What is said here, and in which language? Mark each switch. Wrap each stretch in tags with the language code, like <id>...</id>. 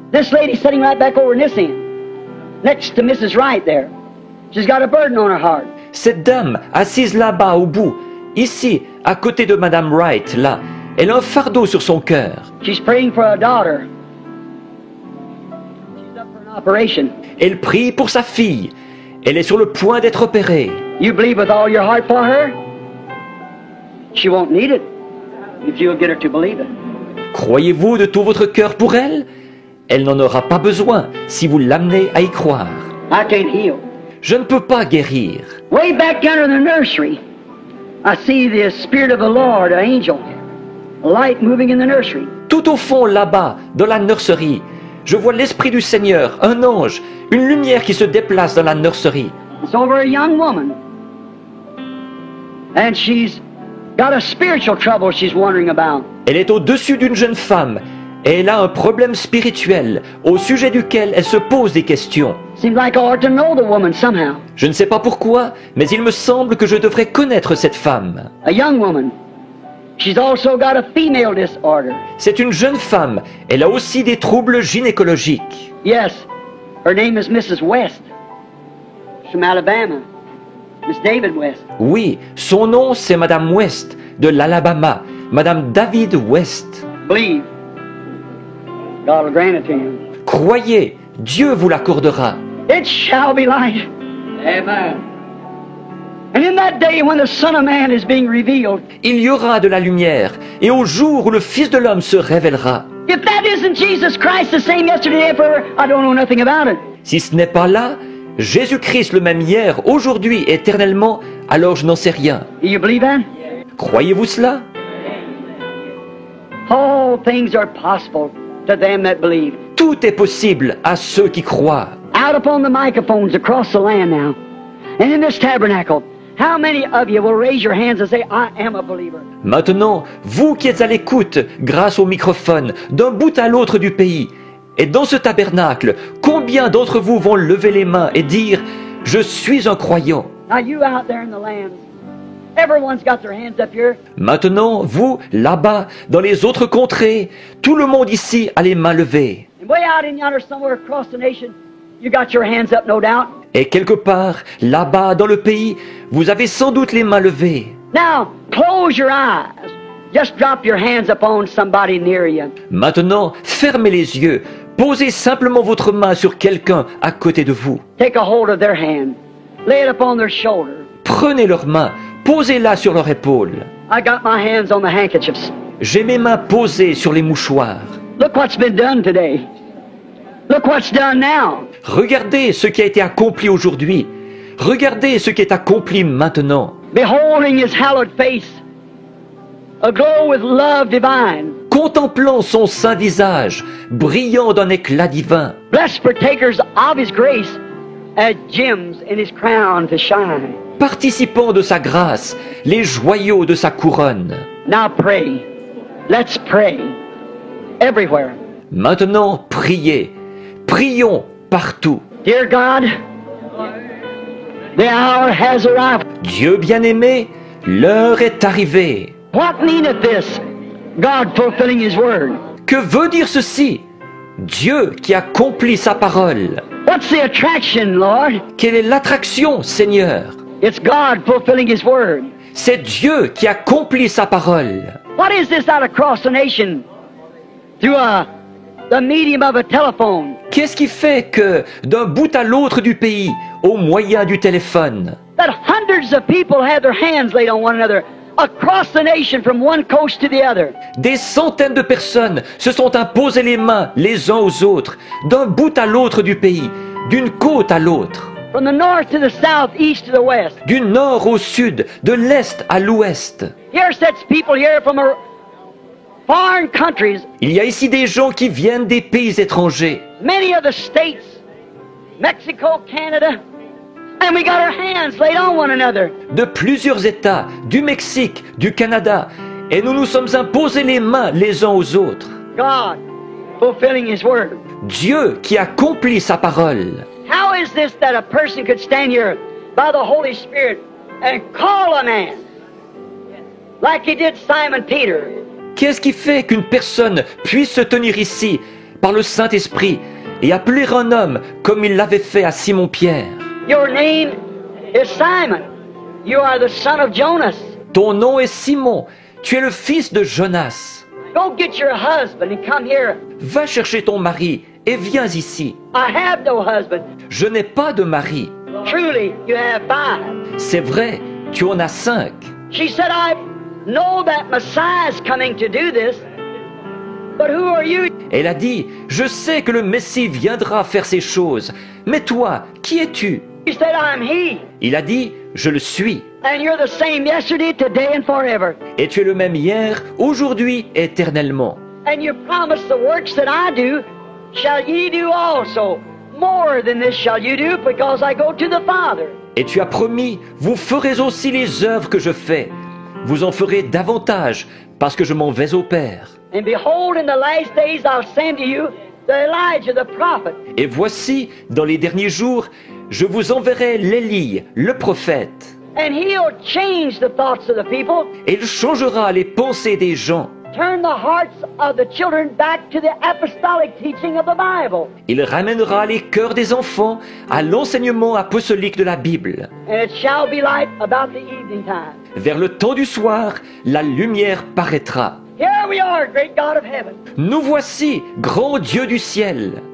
<en>This lady sitting right back over in this end, next to Mrs. Wright there. She's got a burden on her heart.</en> <fr>Cette dame, assise là-bas au bout, ici, à côté de Madame Wright, là, elle a un fardeau sur son cœur.</fr> <en>She's praying for a daughter. She's up for an operation.</en> <fr>Elle prie pour sa fille. Elle est sur le point d'être opérée.</fr> <en>You believe with all your heart for her? She won't need it if you'll get her to believe it.</en> <fr>Croyez-vous de tout votre cœur pour elle? Elle n'en aura pas besoin si vous l'amenez à y croire.</fr> <en>I can't heal.</en> <fr>Je ne peux pas guérir.</fr> <en>Way back under the nursery, I see the Spirit of the Lord, an angel, a light moving in the nursery.</en> <fr>Tout au fond là-bas, dans la nurserie, je vois l'Esprit du Seigneur, un ange, une lumière qui se déplace dans la nurserie.</fr> <en>It's over a young woman. And she's got a spiritual trouble she's wondering about.</en> <fr>Elle est au-dessus d'une jeune femme. Et elle a un problème spirituel au sujet duquel elle se pose des questions.</fr> <en>Seems like I ought to know the woman somehow.</en> <fr>Je ne sais pas pourquoi, mais il me semble que je devrais connaître cette femme.</fr> <en>A young woman. She's also got a female disorder.</en> <fr>C'est une jeune femme. Elle a aussi des troubles gynécologiques.</fr> <en>Yes, her name is Mrs. West. She's from Alabama. Miss David West.</en> <fr>Oui, son nom c'est Madame West de l'Alabama. Madame David West.</fr> <en>Believe. God will grant it to you.</en> <fr>Croyez, Dieu vous l'accordera.</fr> <en>It shall be light. Amen. And in that day when the Son of Man is being revealed,</en> <fr>Il y aura de la lumière, et au jour où le Fils de l'homme se révélera.</fr> <en>if that isn't Jesus Christ the same yesterday and forever, I don't know nothing about it.</en> <fr>Si ce n'est pas là, Jésus-Christ le même hier, aujourd'hui, éternellement, alors je n'en sais rien.</fr> <en>Do you believe that?</en> <fr>Croyez-vous cela?</fr> <en>All things are possible to them that believe.</en> <fr>Tout est possible à ceux qui croient.</fr> <en>Out upon the microphones across the land now, and in this tabernacle, how many of you will raise your hands and say, I am a believer?</en> <fr>Maintenant, vous qui êtes à l'écoute, grâce au microphone, d'un bout à l'autre du pays, et dans ce tabernacle, combien d'entre vous vont lever les mains et dire « Je suis un croyant »</fr> <en>Now you out there in the land, everyone's got their hands up here.</en> <fr>Maintenant, vous, là-bas, dans les autres contrées, tout le monde ici a les mains levées.</fr> <en>And way out in yonder somewhere across the nation, you got your hands up, no doubt.</en> <fr>Et quelque part, là-bas, dans le pays, vous avez sans doute les mains levées.</fr> <en>Now, close your eyes. Just drop your hands upon somebody near you.</en> <fr>Maintenant, fermez les yeux. Posez simplement votre main sur quelqu'un à côté de vous.</fr> <en>Take a hold of their hand. Lay it upon their shoulder.</en> <fr>Prenez leurs mains, posez-la sur leur épaule.</fr> <en>I got my hands on the handkerchiefs.</en> <fr>J'ai mes mains posées sur les mouchoirs.</fr> <en>Look what's been done today. Look what's done now.</en> <fr>Regardez ce qui a été accompli aujourd'hui. Regardez ce qui est accompli maintenant.</fr> <en>Beholding his hallowed face, aglow with love divine.</en> <fr>Contemplant son saint visage, brillant d'un éclat divin.</fr> <en>Blessed partakers of his grace, as gems in his crown to shine.</en> <fr>Participant de sa grâce, les joyaux de sa couronne.</fr> <en>Now pray. Let's pray. Everywhere.</en> <fr>Maintenant, priez. Prions partout.</fr> <en>Dear God, the hour has arrived.</en> <fr>Dieu bien-aimé, l'heure est arrivée.</fr> <en>What meaneth this? God fulfilling his word.</en> <fr>Que veut dire ceci? Dieu qui accomplit sa parole.</fr> <en>What's the attraction, Lord?</en> <fr>Quelle est l'attraction, Seigneur?</fr> <en>It's God fulfilling his word.</en> <fr>C'est Dieu qui accomplit sa parole.</fr> <en>What is this out across the nation through the medium of a telephone?</en> <fr>Qu'est-ce qui fait que, d'un bout à l'autre du pays, au moyen du téléphone,</fr> <en>That hundreds of people have their hands laid on one another across the nation from one coast to the other.</en> <fr>des centaines de personnes se sont imposées les mains les uns aux autres, d'un bout à l'autre du pays, d'une côte à l'autre,</fr> <en>From the north to the south, east to the west.</en> <fr>du nord au sud, de l'est à l'ouest.</fr> <en>Here sits people here from foreign countries,</en> <fr>Il y a ici des gens qui viennent des pays étrangers,</fr> <en>many of the states, Mexico, Canada, and we got our hands laid on one another.</en> <fr>de plusieurs États, du Mexique, du Canada, et nous nous sommes imposés les mains les uns aux autres.</fr> <en>God fulfilling his word.</en> <fr>Dieu qui accomplit sa parole.</fr> <en>How is this that a person could stand here by the Holy Spirit and call a man like he did Simon Peter?</en> <fr>Qu'est-ce qui fait qu'une personne puisse se tenir ici par le Saint-Esprit et appeler un homme comme il l'avait fait à Simon-Pierre?</fr> <en>Your name is Simon. You are the son of Jonas.</en> <fr>Ton nom est Simon, tu es le fils de Jonas.</fr> <en>Go get your husband and come here.</en> <fr>Va chercher ton mari et viens ici.</fr> <en>I have no husband.</en> <fr>Je n'ai pas de mari.</fr> <en>Truly, you have 5.</en> <fr>C'est vrai, tu en as 5.</fr> <en>She said, I know that Messiah is coming to do this, but who are you?</en> <fr>Elle a dit, je sais que le Messie viendra faire ces choses, mais toi, qui es-tu?</fr> <en>He said, I'm he.</en> <fr>Il a dit, je le suis.</fr> <en>And you're the same yesterday, today, and forever.</en> <fr>Et tu es le même hier, aujourd'hui, éternellement.</fr> <en>And you promised the works that I do, shall ye do also. More than this shall you do, because I go to the Father.</en> <fr>Et tu as promis, vous ferez aussi les œuvres que je fais. Vous en ferez davantage, parce que je m'en vais au Père.</fr> <en>And behold, in the last days I'll send to you the Elijah the prophet.</en> <fr>Et voici, dans les derniers jours, je vous enverrai l'Élie, le prophète.</fr> <en>And he'll change the thoughts of the people,</en> <fr>Et il changera les pensées des gens.</fr> <en>turn the hearts of the children back to the apostolic teaching of the Bible.</en> <fr>Il ramènera les cœurs des enfants à l'enseignement apostolique de la Bible.</fr> <en>And it shall be light about the evening time.</en> <fr>Vers le temps du soir, la lumière paraîtra.</fr> <en>Here we are, great God of heaven.</en> <fr>Nous voici, grand Dieu du ciel.</fr>